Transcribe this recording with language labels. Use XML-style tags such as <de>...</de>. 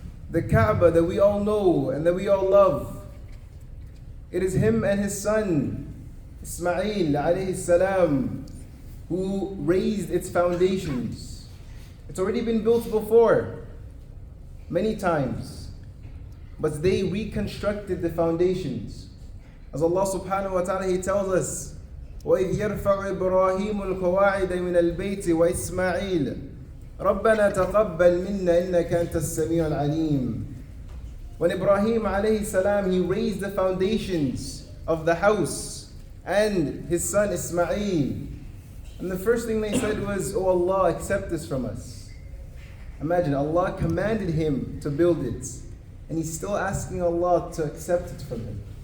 <en>The Kaaba that we all know and that we all love, it is him and his son Ismail alayhi salam who raised its foundations. It's already been built before, many times, but they reconstructed the foundations. As Allah subhanahu wa ta'ala, He tells us,</en> <ar>وَإِذْ يَرْفَعُ إِبْرَاهِيمُ الْقَوَاعِدَ مِنَ الْبَيْتِ وَإِسْمَاعِيلُ رَبَّنَا تَقَبَّلْ مِنَّا إِنَّكَ أَنْتَ السَّمِيعُ الْعَلِيمُ.</ar> <en>When Ibrahim alayhi salam, he raised the foundations of the house and his son Ismail, and the first thing they said was, "Oh Allah, accept this from us." Imagine, Allah commanded him to build it, and he's still asking Allah to accept it from him.</en>